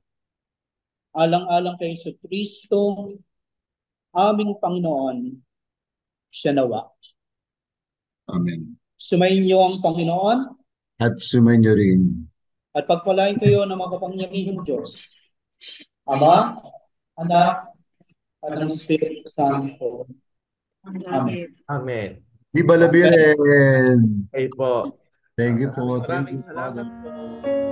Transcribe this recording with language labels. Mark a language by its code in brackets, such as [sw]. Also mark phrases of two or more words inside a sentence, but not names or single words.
[tl] Alang-alang kay Kristo, aming Panginoon, siya nawa. Amen. Sumayin niyo ang Panginoon At sumainyo rin. at pagpalain kayo ng makapangyarihang Diyos, Ama, Anak, at ng Espiritu Santo. Amen. Amen. [es] Viva la Virgen! [tl] Okay po. [en] Thank you po. Thank [tl] Maraming [en] you, Father. [tl] salamat po.